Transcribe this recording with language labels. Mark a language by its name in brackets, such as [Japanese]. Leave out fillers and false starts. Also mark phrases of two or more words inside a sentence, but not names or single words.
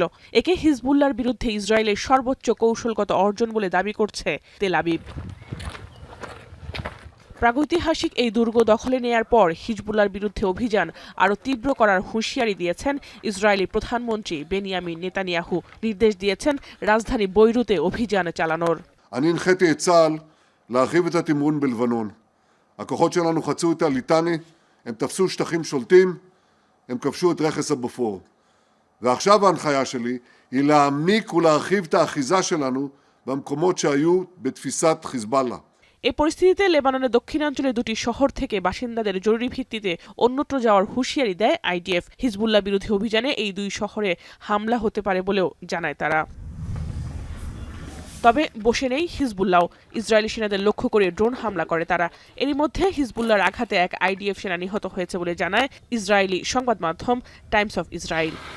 [Bangla] একে হিজবুল্লাহর বিরুদ্ধে ইসরায়েলের সর্বোচ্চ কৌশলগত অর্জন বলে দাবি করছে তেল আবিব। প্রাগৈতিহাসিক এই দুর্গ দখলে নেয়ার পর হিজবুল্লাহর বিরুদ্ধে অভিযান আরও তীব্র করার হুঁশিয়ারি দিয়েছেন ইসরায়েলি প্রধানমন্ত্রী বেনিয়ামিন নেতানিয়াহু। নির্দেশ দিয়েছেন রাজধানী বৈরুতে অভিযান চালানোর। [Hebrew] אני הנחיתי את צה"ל להרחיב את התמרון בלבנון. הכוחות שלנו חצו את הליטני, הם תפסו שטחים שולטים, הם כבשו את רכס הבופור. ועכשיו ההנחיה שלי היא להעמיק ולהרחיב את האחיזה שלנו במקומות שהיו בתפיסת חיזבאללה. [Bangla] এই পরিস্থিতিতে লেবাননের দক্ষিণাঞ্চলে দুটি শহর থেকে বাসিন্দাদের জরুরি ভিত্তিতে অন্যত্র যাওয়ার হুঁশিয়ারি দেয় আইডিএফ। হিজবুল্লাহ বিরোধী অভিযানে এই দুই শহরে হামলা হতে পারে বলেও জানায় তারা। তবে বসে নেই হিজবুল্লাহ। ইসরায়েলি সেনাদের লক্ষ্য করে ড্রোন হামলা করে তারা। এরই মধ্যে হিজবুল্লাহর আঘাতে এক আইডিএফ সেনা নিহত হয়েছে বলে জানায় ইসরায়েলি সংবাদ মাধ্যম টাইমস অফ ইসরায়েল।